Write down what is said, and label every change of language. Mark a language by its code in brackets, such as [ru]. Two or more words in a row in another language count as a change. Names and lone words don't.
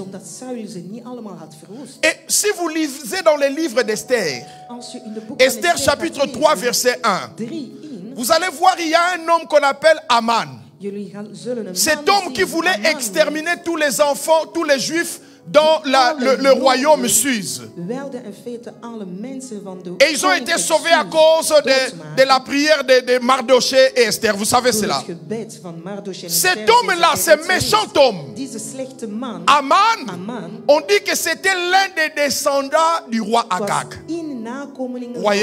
[fr] Et si vous lisez dans les livres d'Esther, Esther chapitre 3 verset 1, vous allez voir, il y a un homme qu'on appelle Aman. Cet homme qui voulait exterminer tous les enfants, tous les juifs dans le royaume Suisse. [nl] werden in feite alle mensen van de [fr] Et ils ont été sauvés à cause de la prière de Mardoché et Esther. Vous savez cela. Cet homme-là, ce méchant homme, Aman, on dit que c'était l'un des descendants du roi Agag. Vous voyez?